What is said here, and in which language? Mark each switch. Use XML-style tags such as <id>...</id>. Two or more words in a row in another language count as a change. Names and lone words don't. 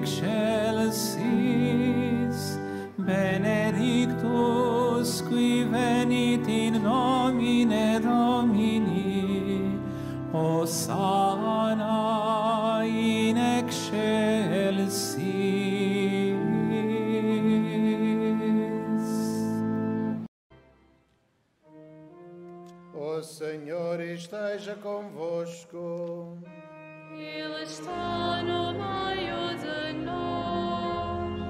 <la>excelsis, benedictus qui venit in nomine Domini, Hosanna in excelsis.</la> <pt>O Senhor esteja convosco. Ele está no meio de nós.</pt>